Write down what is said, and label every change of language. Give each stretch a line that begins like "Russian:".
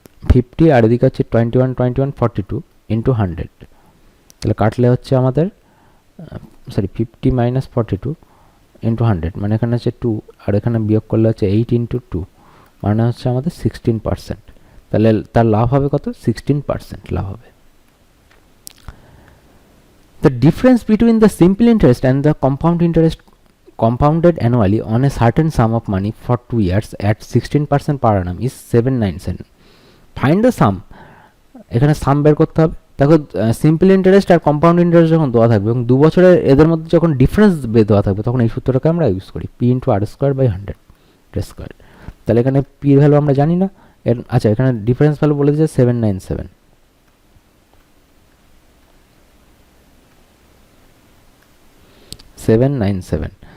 Bangla: 50 আর এদিকে হচ্ছে 21 42 ইন্টু 100, তাহলে কাটলে হচ্ছে আমাদের 50 মাইনাস 42 ইন্টু 100, মানে এখানে হচ্ছে 2, আর এখানে বিয়োগ করলে হচ্ছে 8 ইন্টু 2, মানে হচ্ছে আমাদের 16%। তাহলে তার লাভ হবে কত, 16% লাভ হবে।
English: The difference between the simple interest and the compound interest compounded annually on a certain sum of money for 2 years at 16% per annum is 797. Find the sum.
Bangla: এখানে সাম বের করতে হবে। দেখো সিম্পল ইন্টারেস্ট আর কম্পাউন্ড ইন্টারেস্ট যখন দেওয়া থাকবে এবং 2 বছরের এদের মধ্যে যখন ডিফারেন্স দেওয়া থাকবে তখন এই সূত্রটাকে আমরা ইউজ করি P into আর square by 100 square. তাহলে এখানে পি ভ্যালু আমরা জানি না, আচ্ছা এখানে ডিফারেন্স ভ্যালু বলে দিয়েছে 797।